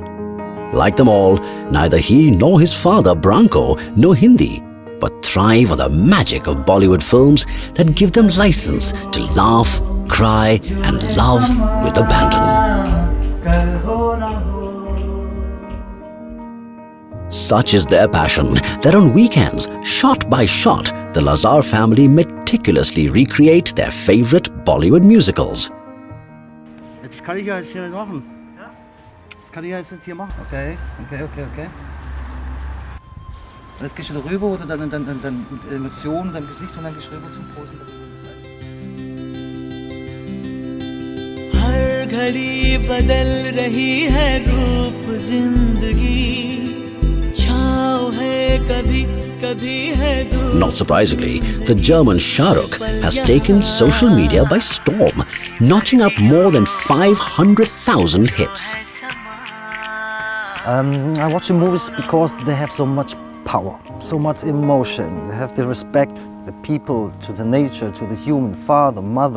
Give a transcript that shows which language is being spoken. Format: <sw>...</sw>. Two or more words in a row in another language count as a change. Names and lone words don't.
<en>Like them all, neither he nor his father Branko know Hindi, but thrive on the magic of Bollywood films that give them license to laugh, cry and love with abandon. Such is their passion that on weekends, shot by shot, the Lazar family meticulously recreate their favorite Bollywood musicals.</en> <de>Jetzt kann ich ja jetzt hier machen. Das kann ich ja jetzt hier machen. Okay. Und jetzt gehst du da rüber oder dann Emotionen, dein Gesicht und dann gehst du rüber zum Posen.</de> <hi>हर घड़ी बदल रही है रूप जिंदगी छाँव है कभी कभी है दूर.</hi> <en>Not surprisingly, the German Shah Rukh has taken social media by storm, notching up more than 500,000 hits. I watch the movies because they have so much power, so much emotion. They have the respect, the people, to the nature, to the human, father, mother.</en>